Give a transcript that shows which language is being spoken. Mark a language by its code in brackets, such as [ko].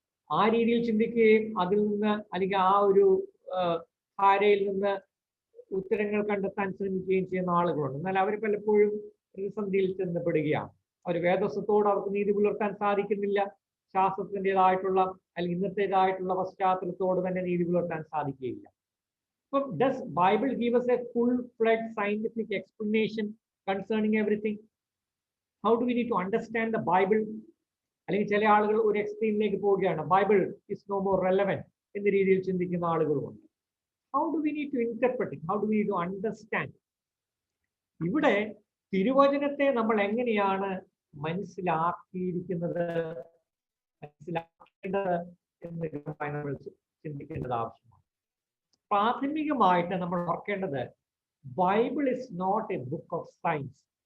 [ml] ആ രീതിയിൽ ചിന്തിക്കുകയും അതിൽ നിന്ന് അല്ലെങ്കിൽ ആ ഒരു ധാരയിൽ നിന്ന് ഉത്തരങ്ങൾ കണ്ടെത്താൻ ശ്രമിക്കുകയും ചെയ്യുന്ന ആളുകളുണ്ട്. എന്നാൽ അവർ പലപ്പോഴും പ്രതിസന്ധിയിൽ ചെന്നപ്പെടുകയാണ്. അവർ വേദോസ്തത്തോട് അവർക്ക് നീതി പുലർത്താൻ സാധിക്കുന്നില്ല. ശാസ്ത്രത്തിൻ്റെതായിട്ടുള്ള അല്ലെങ്കിൽ ഇന്നത്തേതായിട്ടുള്ള പശ്ചാത്തലത്തോട് തന്നെ നീതി പുലർത്താൻ സാധിക്കുകയില്ല. [en] അപ്പം does Bible give us a full-fledged scientific explanation concerning everything? How do we need to understand the Bible? [ml] അല്ലെങ്കിൽ ചില ആളുകൾ ഒരു എക്സ്ട്രീമിലേക്ക് പോവുകയാണ്, [en] Bible is no more relevant [ml] എന്ന രീതിയിൽ ചിന്തിക്കുന്ന ആളുകളുമുണ്ട്. [en] How do we need to interpret it? How do we need to understand? [ml] ഇവിടെ തിരുവചനത്തെ നമ്മൾ എങ്ങനെയാണ് മനസ്സിലാക്കിയിരിക്കുന്നത്, മനസ്സിലാക്കേണ്ടത് എന്ന് നമ്മൾ ചിന്തിക്കേണ്ടത് ആവശ്യമാണ്. പ്രാഥമികമായിട്ട് നമ്മൾ ഓർക്കേണ്ടത്, [en] Bible is not a book of science.